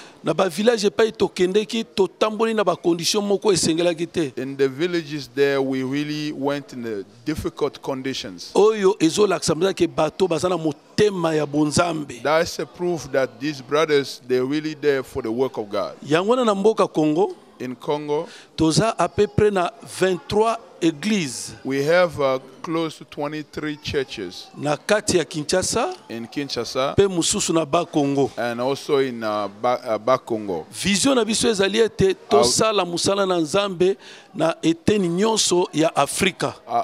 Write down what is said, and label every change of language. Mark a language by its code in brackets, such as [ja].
[ln] Na ba village epai tokendeki totamboli na ba condition moko esengelaki te. [en] In the villages there, we really went in the difficult conditions. [ln] Oyo ezolakisa ke bato baza na motema ya bonzambe. [en] That's a proof that these brothers, they're really there for the work of God. [ln] Yango wana na mboka Congo [en] In Congo, [ln] toza [fr] à peu près [ln] na 23 églises. [en] we have close to 23 churches [ln] Na kati ya Kinshasa [en] in Kinshasa [ln] pe mususu na ba Congo. and also in Bakongo. Vision na biso ezali ete tosala musala na Nzambe na eteni nyonso ya Afrika.